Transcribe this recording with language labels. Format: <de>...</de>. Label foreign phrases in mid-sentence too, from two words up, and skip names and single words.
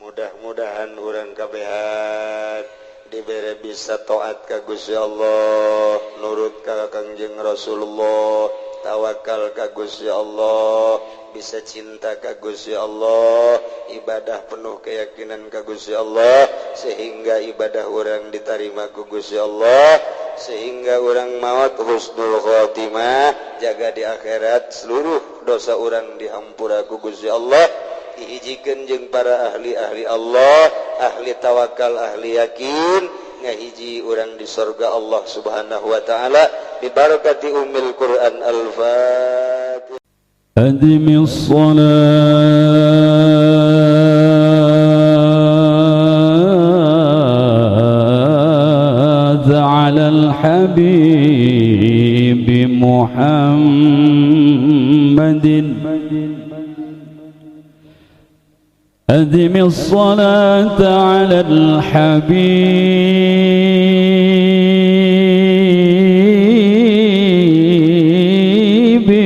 <su>mudah-mudahan urang kabehan dibere bisa taat ka Gusti Allah, nurut ka Kangjeng Rasulullah, tawakal ka Gusti Allah, bisa cinta ka Gusti Allah, ibadah penuh keyakinan ka Gusti Allah, sehingga ibadah urang diterima ku Gusti Allah, sehingga urang maut</su> <ar>حسن الخاتمة,</ar> <su>jaga di akhirat seluruh dosa urang dihampura ku Gusti Allah. Dihijikeun jeung para ahli-ahli Allah, ahli tawakal, ahli yakin, ngahiji urang di surga</su> <ar>الله سبحانه وتعالى ببركة أم القرآن الفاتحة. أدم الصلاة على الحبيب محمد أدم الصلاة على الحبيب</ar>